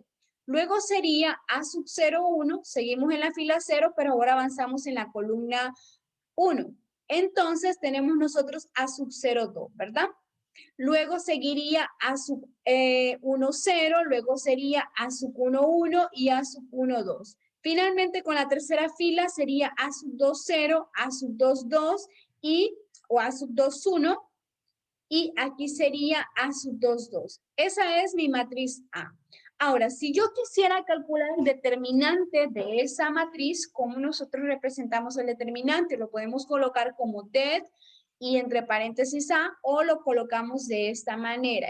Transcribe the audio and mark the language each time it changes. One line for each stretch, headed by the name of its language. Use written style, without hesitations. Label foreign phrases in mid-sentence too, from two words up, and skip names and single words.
Spanish: Luego sería A sub 0, 1, seguimos en la fila 0, pero ahora avanzamos en la columna 1. Entonces, tenemos nosotros A sub 0, 2, ¿verdad? Luego seguiría A sub 1, 0, luego sería A sub 1, 1 y A sub 1, 2. Finalmente, con la tercera fila sería A sub 2, 0, A sub 2, 2 o A sub 2, 1. Y aquí sería A sub 2, 2. Esa es mi matriz A. Ahora, si yo quisiera calcular el determinante de esa matriz, ¿cómo nosotros representamos el determinante? Lo podemos colocar como det y entre paréntesis A, o lo colocamos de esta manera.